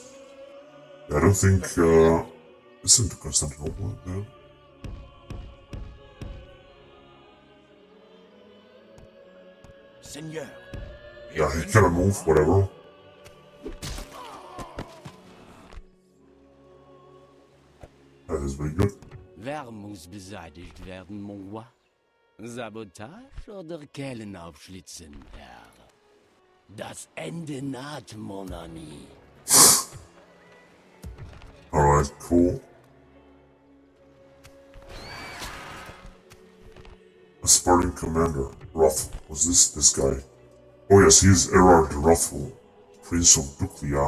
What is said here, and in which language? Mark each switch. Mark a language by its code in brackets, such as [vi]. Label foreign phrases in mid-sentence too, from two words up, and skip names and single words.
[en] I don't think, listen to Constantinople, man. Seigneur. Yeah, he cannot move, whatever. That is very good. [de] Wer muss beseitigt werden, [fr] mon roi? [de] Sabotage oder Kellen aufschlitzen, Herr? Das Ende naht, [fr] mon ami. [en] Alright, cool. A Spartan commander, Wrathful. Was this guy? Oh yes, he is Erard the Wrathful, Prince of Duklia.